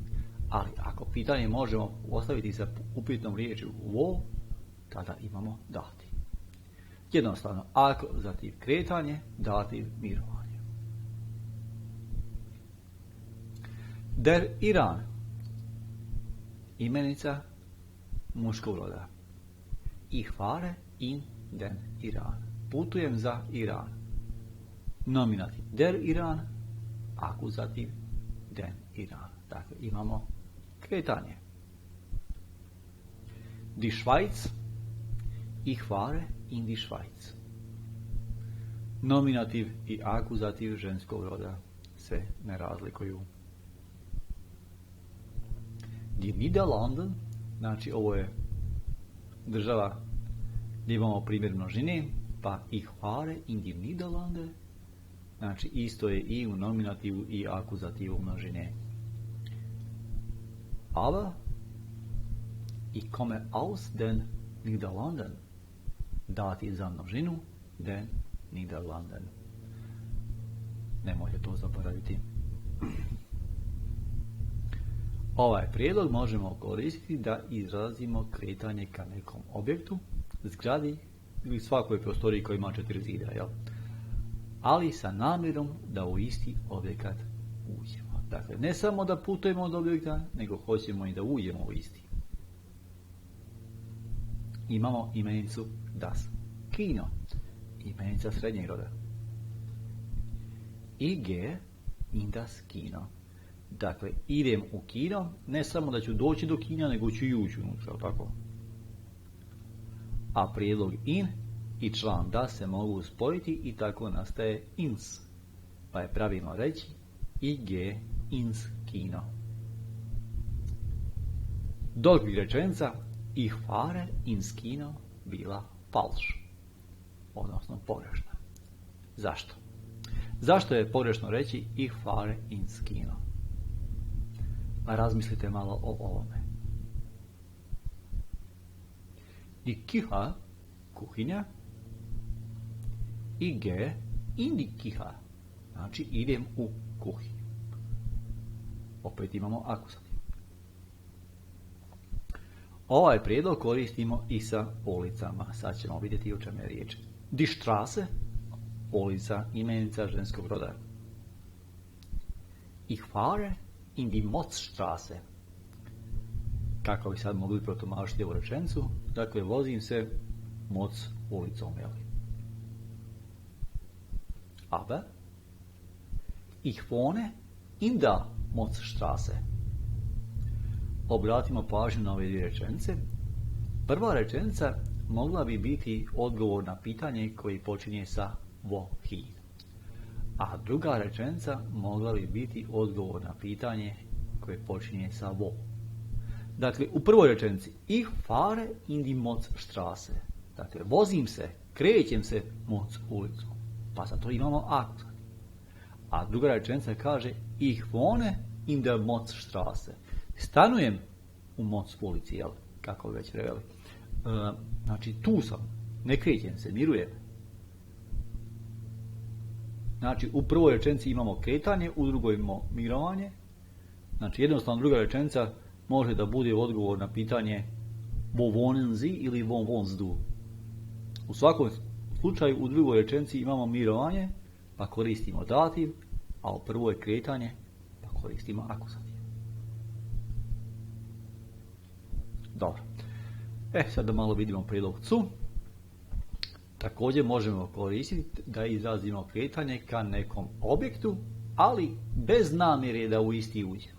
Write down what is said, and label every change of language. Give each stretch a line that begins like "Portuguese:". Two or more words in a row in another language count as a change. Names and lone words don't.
Bosnian: Ali ako pitanje možemo postaviti sa upitnom riječju wo, tada imamo dativ. Jednostavno, akuzativ kretanje, dativ mirovanje.
German: Der Iran,
Bosnian: imenica muškog roda.
German: Ich fahre in den Iran.
Bosnian: Putujem za Iran. Nominativ
German: der Iran,
Bosnian: akuzativ
German: den Iran.
Bosnian: Dakle, imamo kretanje.
German: Die Schweiz, ich fahre in die Schweiz.
Bosnian: Nominativ i akuzativ ženskog roda se ne razlikuju.
German: Die Niederlanden,
Bosnian: znači ovo je država gdje imamo primjer množine, pa
German: ich fahre in die Niederlande,
Bosnian: znači isto je i u nominativu i akuzativu množine.
German: Aber ich komme aus den Niederlanden,
Bosnian: dativ za množinu,
German: den Niederlanden.
Bosnian: Nemojte to zaboraviti. Ovaj prijedlog možemo koristiti da izrazimo kretanje ka nekom objektu, zgradi ili svakoj prostoriji koja ima 4 zida, jel? Ali sa namjerom da u isti objekat uđemo. Dakle, ne samo da putujemo od objekta, nego hoćemo i da uđemo u isti. Imamo imenicu
German: das Kino,
Bosnian: imenica srednjeg roda.
German: Ich gehe in das Kino.
Bosnian: Dakle, idem u kino, ne samo da ću doći do kina, nego ću i ući unutra, tako? a prijedlog in i član da se mogu spojiti i tako nastaje ins. Pa je pravilno reći
German: ich gehe ins Kino.
Bosnian: Dok bi rečenica
German: ich fahre ins Kino
Bosnian: bila falsch, odnosno pogrešna. Zašto? Zašto je pogrešno reći
German: ich fahre ins Kino?
Bosnian: Pa razmislite malo o ovome.
German: Die Küche, kuhinja, ich gehe in die Küche,
Bosnian: znači idem u kuhinju. Opet imamo akusativ. Ovaj prijedlog koristimo i sa ulicama. Sad ćemo vidjeti o čemu je riječ.
German: Die Straße,
Bosnian: ulica, imenica ženskog roda.
German: Ich fahre in die Motzstraße.
Bosnian: Kako bi sad mogli protumačiti ovu rečenicu? Dakle, vozim se Moc ulicom, jel?
German: Aber ich wohne in der Motzstraße.
Bosnian: Obratimo pažnju na ove dvije rečenice. Prva rečenica mogla bi biti odgovor na pitanje koji počinje sa wohin. A druga rečenica mogla bi biti odgovor na pitanje koje počinje sa wo. Dakle, u prvoj rečenici
German: ich fahre in die Motzstraße.
Bosnian: Dakle, vozim se, krećem se Moc ulicom. Pa sad to imamo akcent. A druga rečenica kaže
German: ich wohne in der Motzstraße.
Bosnian: Stanujem u Moc ulici, jel? Kako već reveli. Znači, tu sam, ne krećem se, mirujem. Znači, u prvoj rečenici imamo kretanje, u drugoj imamo mirovanje. Znači, jednostavno druga rečenica može da bude odgovor na pitanje
German: wo wohnen Sie
Bosnian: ili
German: wo wohnst du.
Bosnian: U svakom slučaju u drugoj rečenici imamo mirovanje, pa koristimo dativ, a u prvoj kretanje, pa koristimo akusativ. Dobro. Sad da malo vidimo prijedlog cu. Također možemo koristiti da izrazimo kretanje ka nekom objektu, ali bez namjere da u isti uđemo.